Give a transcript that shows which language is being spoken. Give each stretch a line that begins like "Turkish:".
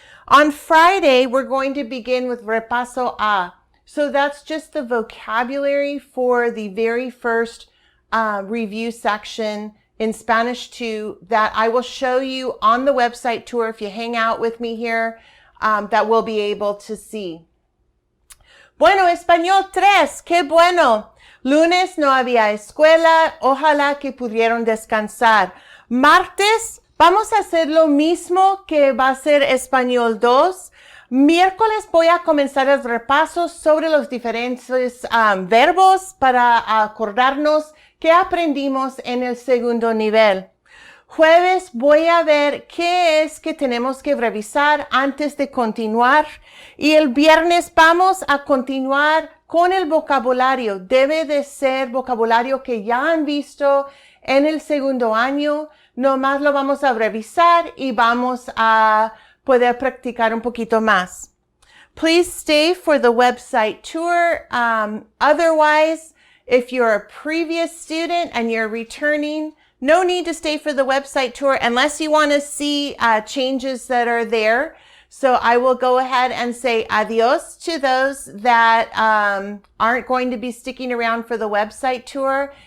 English: On Friday, we're going to begin with repaso A. So that's just the vocabulary for the very first review section in Spanish 2 that I will show you on the website tour if you hang out with me here, that we'll be able to see.
Spanish: Bueno, Español 3, qué bueno. Lunes no había escuela, ojalá que pudieron descansar. Martes vamos a hacer lo mismo que va a ser Español 2. Miércoles voy a comenzar el repaso sobre los diferentes verbos para acordarnos que aprendimos en el segundo nivel. Jueves voy a ver qué es que tenemos que revisar antes de continuar. Y el viernes vamos a continuar con el vocabulario. Debe de ser vocabulario que ya han visto en el segundo año. Nomás lo vamos a revisar y vamos a poder practicar un poquito más.
English: Please stay for the website tour. Otherwise, if you're a previous student and you're returning, no need to stay for the website tour unless you want to see changes that are there. So I will go ahead and say adios to those that aren't going to be sticking around for the website tour.